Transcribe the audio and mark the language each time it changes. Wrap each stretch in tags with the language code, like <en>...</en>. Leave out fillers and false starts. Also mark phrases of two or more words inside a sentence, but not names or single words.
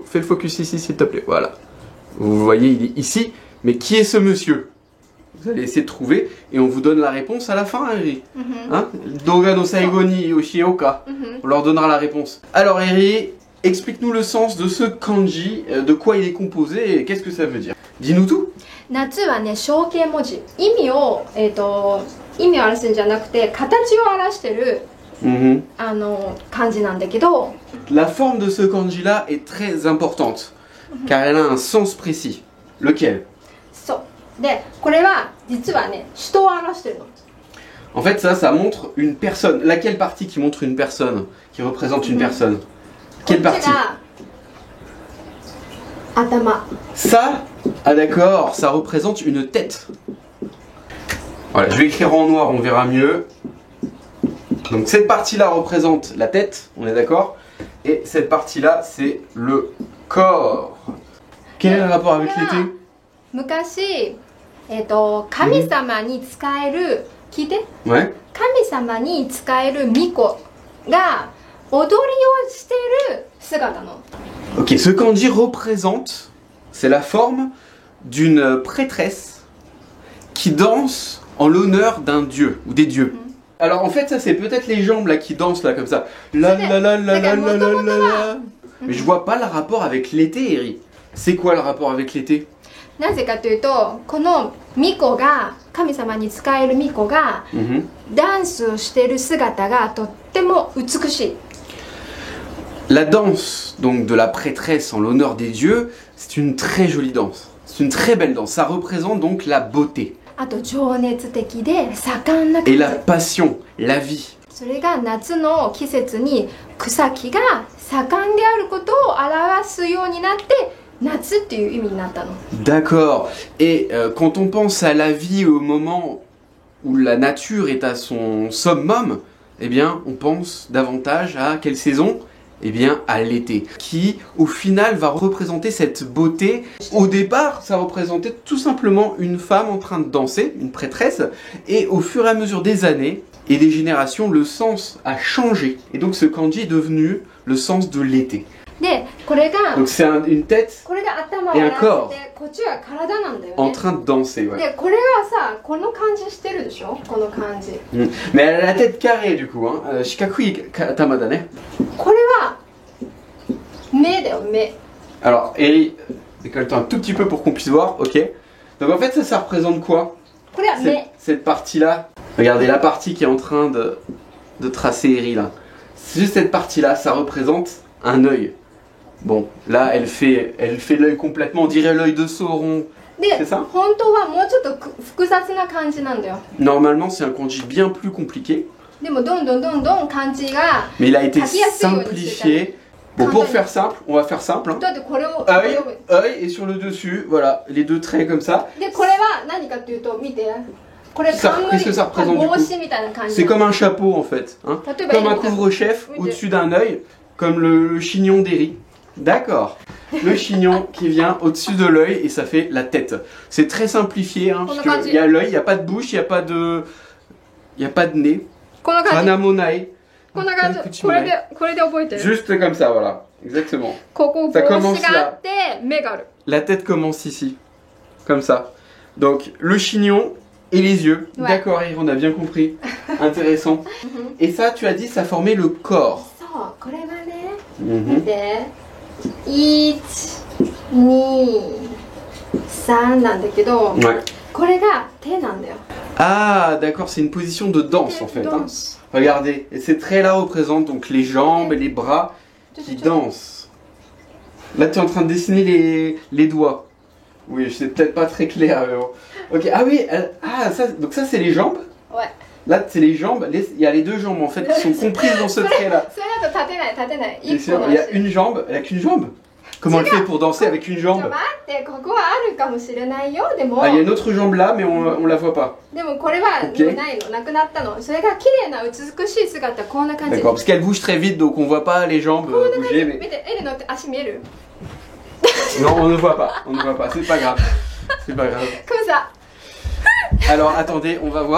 <fr>Fais le focus ici s'il te plaît, voilà. Vous voyez, il est ici, mais qui est ce monsieur? Vous allez essayer de trouver, et on vous donne la réponse à la fin, Eri. Hein,</fr> <ja>動画の最後に吉岡,</ja> <fr>on leur donnera la réponse. Alors Eri, explique-nous le sens de ce kanji, de quoi il est composé, et qu'est-ce que ça veut dire? Dis-nous tout.</fr> <ja>夏はね、象形文字。意味を表すんじゃなくて、形を表してる、漢字なんだけど。</ja> <fr>La forme de ce kanji-là est très importante, car elle a un sens précis. Lequel?</fr> <ja>そう。で、これは実はね、人を表してるの。</ja> <fr>En fait, ça montre une personne. Laquelle partie qui montre une personne, qui représente une personne? Quelle partie?</fr> <ja>Atama.</ja> <fr>Ça, ah d'accord, ça représente une tête. Voilà, je vais écrire en noir, on verra mieux. Donc cette partie-là représente la tête, on est d'accord? Et cette partie-là, c'est le corps. Quel est le rapport avec l'été?</fr> <ja>昔、神様に仕える、聞いて？</ja> <fr>Ouais.</fr> <ja>神様に仕える巫女が踊りをしている姿の。</ja> <fr>Ok, ce kanji représente, c'est la forme d'une prêtresse qui danse en l'honneur d'un dieu ou des dieux. Alors en fait ça c'est peut-être les jambes là qui dansent là comme ça. La la la la la la la la. Mais je vois pas le rapport avec l'été, Eri. C'est quoi le rapport avec l'été?</fr> <ja>なぜかというと、この巫女が神様に仕える巫女がダンスをしている姿がとっても美しい。</ja> <fr>La danse donc de la prêtresse en l'honneur des dieux, c'est une très jolie danse. C'est une très belle danse. Ça représente donc la beauté. Et la passion, la vie.</fr> <ja>それが夏の季節に草木が盛んであることを表すようになって夏っていう意味になったの。</ja> <fr>D'accord. Et quand on pense à la vie au moment où la nature est à son summum, eh bien, on pense davantage à quelle saison ? Eh bien, à l'été, qui au final va représenter cette beauté. Au départ, ça représentait tout simplement une femme en train de danser, une prêtresse, et au fur et à mesure des années et des générations, le sens a changé. Et donc ce kanji est devenu le sens de l'été.</fr> <ja>でこれが</ja> <fr>Donc c'est une tête</fr> <ja>これが頭を</ja> <fr>et un</fr> <ja>洗って</ja> <fr>corps</fr> <ja>こっちは体なんだよ</ja> <fr>en</fr> <ja>ね</ja> <fr>train de danser. Ouais.</fr> <ja>でこれはさこの感じしてるでしょこの感じ</ja> <fr>Mais elle a la tête carrée du coup.</fr> <ja>Hein. 四角い頭だね. これは目だよ目</ja> <fr>Alors, Eri, décolle-toi un tout petit peu pour qu'on puisse voir, ok. Donc en fait, ça représente quoi?</fr> <ja>これは目</ja> <fr>Cette partie-là. Regardez la partie qui est en train de tracer Eri là. C'est juste cette partie-là, ça représente un œil. Bon, là, elle fait l'œil complètement, on dirait l'œil de Sauron.</fr> <ja>で</ja> <fr>C'est ça</fr> <ja>本当はもうちょっと複雑な感じなんだよ</ja> <fr>Normalement, c'est un kanji bien plus compliqué,</fr> <ja>でもどんどん漢字が</ja> <fr>mais il a été</fr> <ja>書きやすいように</ja> <fr>simplifié. Bon, pour faire simple, on va faire simple. Hein.</fr> <ja>だってこれを</ja> <fr>Œil, œil, et sur le dessus, voilà, les deux traits comme ça.</fr> <ja>でこれは何かっていうと見てこれ</ja> <fr>Ça,</fr> <ja>冠</ja> <fr>qu'est-ce que ça représente du coup</fr> <ja>帽子みたいな感じ</ja> <fr>C'est comme un chapeau en fait, hein. Comme un couvre-chef Oui, au-dessus d'un œil, comme le chignon d'Eri. D'accord. Le chignon qui vient au-dessus de l'œil et ça fait la tête. C'est très simplifié, hein, parce qu'il y a l'œil, il n'y a pas de bouche, il n'y a pas de nez.</fr> <ja>こんな感じ Hanamonai. こんな感じこれで覚えてる</ja> <fr>Juste comme ça, voilà. Exactement.</fr> <ja>ここ帽</ja> <fr>Ça</fr> <ja>子</ja> <fr>commence</fr> <ja>があって目がある</ja> <fr>La tête commence ici. Comme ça. Donc le chignon et les yeux. Ouais. D'accord, Eri, on a bien compris. Intéressant. Et ça, tu as dit, ça formait le corps.</fr> <ja>そうこれはね Mhm. 見て123なんだけど</ja> <fr>Ouais.</fr> <ja>これが手なんだよ</ja> <fr>Ah, d'accord, c'est une position de danse en fait. Hein. danse. Regardez, et ces traits-là représentent donc les jambes et les bras qui dansent. Là, tu es en train de dessiner les doigts. Oui, c'est peut-être pas très clair. Mais bon. Ok, ah oui, donc ça c'est les jambes. Ouais. Là, c'est les jambes. Il y a les deux jambes en fait qui sont comprises dans ce trait-là.</fr> <ja>それだと立てない</ja> <fr>Bien</fr> <ja>一</ja> <fr>sûr,</fr> <ja>個の</ja> <fr>il y a</fr> <ja>足</ja> <fr>une jambe, elle a qu'une jambe. Comment elle fait pour danser avec une</fr> <ja>ちょ</ja> <fr>jambe?</fr> <ja>待ってここはあるかもしれないよでも</ja> <fr>Ah, il y a une autre jambe là, mais on la voit pas.</fr> <ja>でもこれは</ja> <fr>Ok.</fr> <ja>もうないのなくなったのそれが綺麗な美しい姿こんな感じ</ja> <fr>D'accord, parce qu'elle bouge très vite, donc on voit pas les jambes</fr> <ja>こんな感じ</ja> <fr>bouger.</fr> <ja>見</ja> <fr>Mais...</fr> <ja>てエリの足見える</ja> <fr>Non, on ne voit pas, c'est pas grave. C'est pas grave. comme ça Alors attendez, on va voir.</fr>